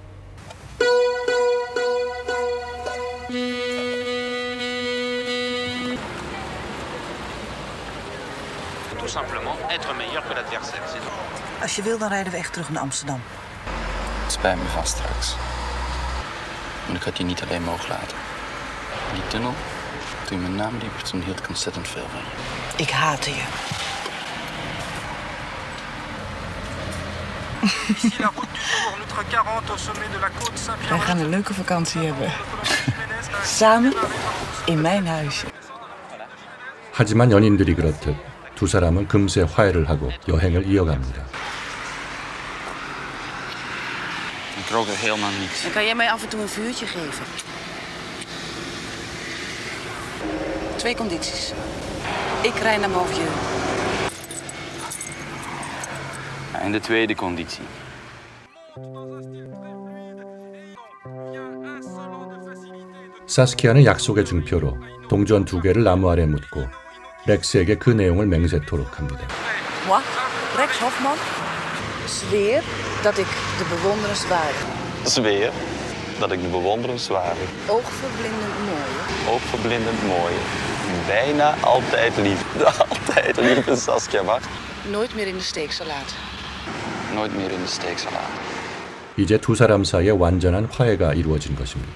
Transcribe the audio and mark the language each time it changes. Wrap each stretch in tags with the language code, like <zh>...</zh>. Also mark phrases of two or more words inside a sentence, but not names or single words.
<fr>Tout simplement être meilleur que l'adversaire, c'est tout.</fr> <nl>Als je wil, dan rijden we echt terug naar Amsterdam. Het spijt me vast straks. Maar ik had je niet alleen mogen laten. In die tunnel, toen je mijn naam liep, toen hield ik ontzettend veel van je. Ik haatte je.</nl> <fr>Ici la route du jour, notre 40 au sommet de la côte Saint-Pierre.</fr> <nl>Wij gaan een leuke vakantie hebben. Samen in mijn huisje.</nl> <ko>하지만 연인들이 그렇듯 두 사람은 금세 화해를 하고 여행을 이어갑니다.</ko> <nl>Ik rook er helemaal niet. Dan kan jij mij af en toe een vuurtje geven. 2 condities. Ik rij naar Mauvieux. En de tweede conditie.</nl> <ko>사스키아는 약속의 증표로 동전 2개를 나무 아래 묻고 렉스에게 그 내용을 맹세토록 합니다.</ko> <fr>Moi,</fr> <nl>Rex Hofman, zweer dat ik de bewonderenswaardige, Zweer dat ik de bewonderenswaardige, oogverblindend mooie, oogverblindend mooie, bijna altijd lieve Saskia Bach nooit meer in de steek zal laten. nooit meer in de steek zal laten.</nl> <ko>이제 두 사람 사이에 완전한 화해가 이루어진 것입니다.</ko>